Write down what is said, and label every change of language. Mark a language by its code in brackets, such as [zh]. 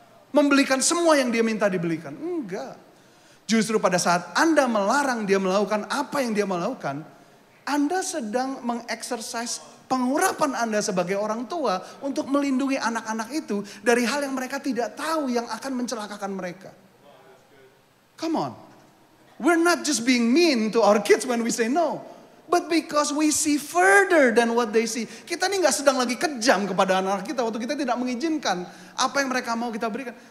[id] Membelikan semua yang dia minta dibelikan. Enggak. Justru pada saat Anda melarang dia melakukan apa yang dia mau lakukan, Anda sedang mengeksersis pengurapan Anda sebagai orang tua untuk melindungi anak-anak itu dari hal yang mereka tidak tahu yang akan mencelakakan mereka. [en] Come on. We're not just being mean to our kids when we say no. But because we see further than what they see. [id] Kita ini gak sedang lagi kejam kepada anak-anak kita waktu kita tidak mengizinkan apa yang mereka mau kita berikan.